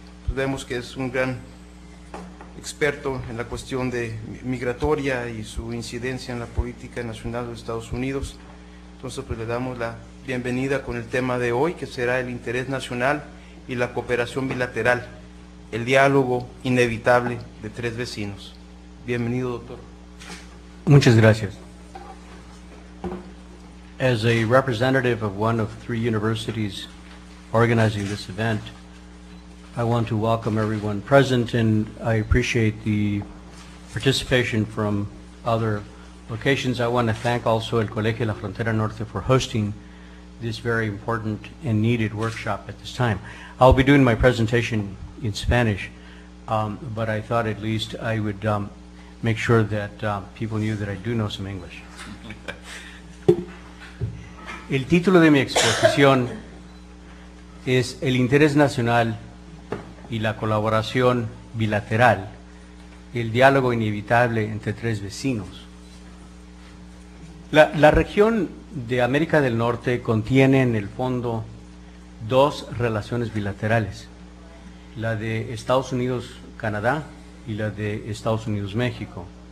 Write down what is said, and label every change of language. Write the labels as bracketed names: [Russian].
[Spanish] Pues vemos que es un gran experto en la cuestión de migratoria y su incidencia en la política nacional de los Estados Unidos. Entonces pues le damos la bienvenida con el tema de hoy, que será el interés nacional y la cooperación bilateral, el diálogo inevitable de tres vecinos. Bienvenido, doctor. Muchas gracias. [English] As a representative of one of three universities organizing this event, I want to welcome everyone present, and I appreciate the participation from other locations. I want to thank also el Colegio La Frontera Norte for hosting this very important and needed workshop at this time. I'll be doing my presentation in Spanish, but I thought at least I would make sure that people knew that I do know some English. [Spanish] El título de mi exposición es El interés nacional y la colaboración bilateral, el diálogo inevitable entre tres vecinos. La región de América del Norte contiene en el fondo dos relaciones bilaterales, la de Estados Unidos-Canadá y la de Estados Unidos-México.